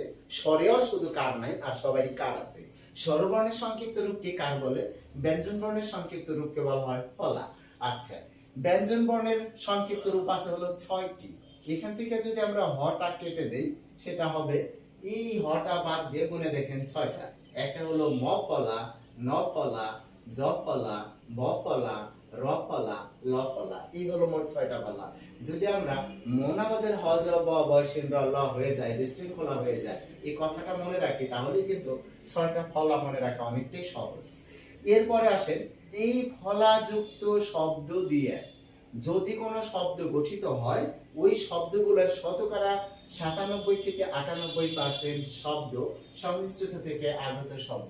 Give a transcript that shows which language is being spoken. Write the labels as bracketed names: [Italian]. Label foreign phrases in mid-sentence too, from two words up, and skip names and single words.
[Bangla] স্বরেও শুধু কার নাই, আর সবারই কার আছে। স্বরবর্ণের সংক্ষিপ্ত রূপকে কার বলে, ব্যঞ্জন বর্ণের সংক্ষিপ্ত রূপকে বলা হয় ফলা। আচ্ছা, ব্যঞ্জন বর্ণের সংক্ষিপ্ত রূপ আছে হলো 6টি। এখান থেকে যদি আমরা হটা কেটে দেই সেটা হবে, এই হটা বাদ দিয়ে গুণে দেখেন 6টা। একটা হলো ম ফলা, ন ফলা, জ ফলা, ব ফলা, র ফলা, ল ফলা, এই হলো মোট 6টা ফলা। যদি আমরা মন আমাদের হ জ ব বৈশিন্দ্র ল হয়ে যায়, বিশৃঙ্খলা হয়ে যায়, এই কথাটা মনে রাখি, তাহলে কিন্তু 6টা ফলা মনে রাখা অনেকটাই সহজ। এরপরে আসেন এই ফলাযুক্ত শব্দ দিয়ে যদি কোনো শব্দ গঠিত হয়, ওই শব্দগুলোর শতকরা 97 থেকে 98% শব্দ সংস্কৃত থেকে আগত শব্দ।